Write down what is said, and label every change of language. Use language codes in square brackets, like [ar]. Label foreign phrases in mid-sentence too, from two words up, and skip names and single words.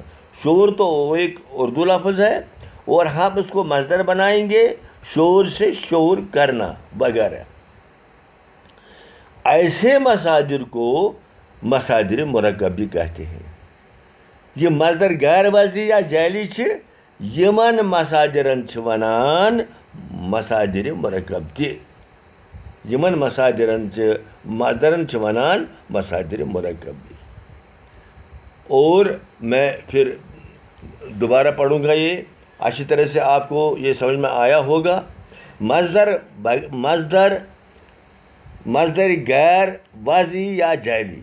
[ur] شور تو ایک اردو لفظ ہے، اور ہم اس کو مصدر بنائیں گے شور سے شور کرنا وغیرہ. ایسے مصادر کو مصادر مرکب بھی کہتے ہیں. [ks] یہ مصدر غیر واضی یا جعلی یمن مصادرن ونان مصادر مرکب تہ. یمن مصادرن چھ ونان مصادر مرکب بھی. [ur] اور میں پھر دوبارہ پڑھوں گا، یہ اچھی طرح سے آپ کو یہ سمجھ میں آیا ہوگا. مصدر غیر واضح یا جعلی.